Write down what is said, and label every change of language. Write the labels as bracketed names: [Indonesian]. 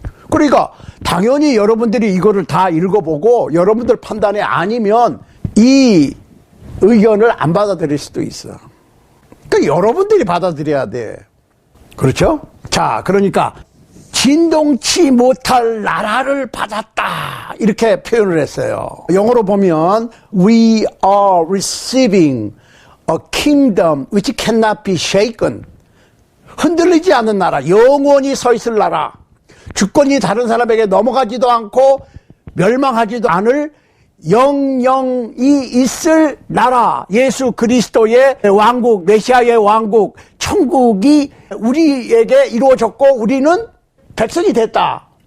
[Korean] 그러니까 당연히 여러분들이 이거를 다 읽어보고 여러분들 판단이 아니면 이 의견을 안 받아들일 수도 있어. 그러니까 여러분들이 받아들여야 돼. 그렇죠? 자, 그러니까 진동치 못할 나라를 받았다 이렇게 표현을 했어요. 영어로 보면 [English] We are receiving a kingdom which cannot be shaken. [Korean] 흔들리지 않는 나라, 영원히 서 있을 나라, 주권이 다른 사람에게 넘어가지도 않고 멸망하지도 않을 영영이 있을 나라, 예수 그리스도의 왕국, 메시아의 왕국, 천국이 우리에게 이루어졌고 우리는 백성이 됐다.